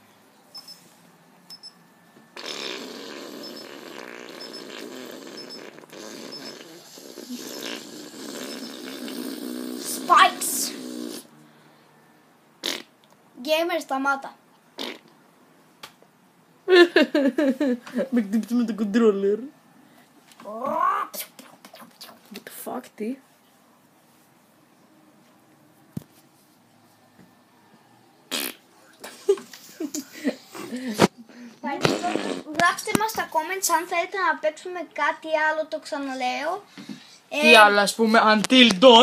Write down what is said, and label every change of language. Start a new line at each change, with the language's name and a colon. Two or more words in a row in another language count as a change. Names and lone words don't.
English: Spikes.
Greek: Gamer, σταμάτα. Με χτύπησε με το controller.
English: What the fuck,
Greek: τι? Γράψτε μας στα comments αν θέλετε να παίξουμε κάτι άλλο, το ξαναλέω. Τι άλλο, ας πούμε, until dawn.